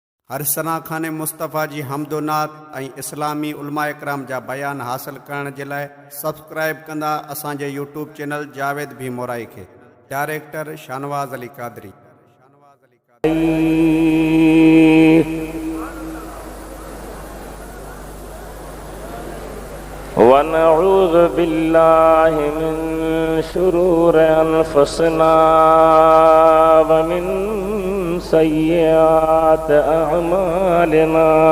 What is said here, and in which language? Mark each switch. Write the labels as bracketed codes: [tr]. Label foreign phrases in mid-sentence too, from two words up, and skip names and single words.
[sd] हर सना खाने मुस्तफ़ा जी हमदोनात ऐं इस्लामी उलमा इकराम जा बयान हासिल करण जे लाइ सब्सक्राइब कंदा असांजे यूट्यूब चैनल जावेद भी मोराई खे। डायरेक्टर शानवाज़ अली कादरी। [ar] ونعوذ بالله من شرور أنفسنا ومن سيئات أعمالنا.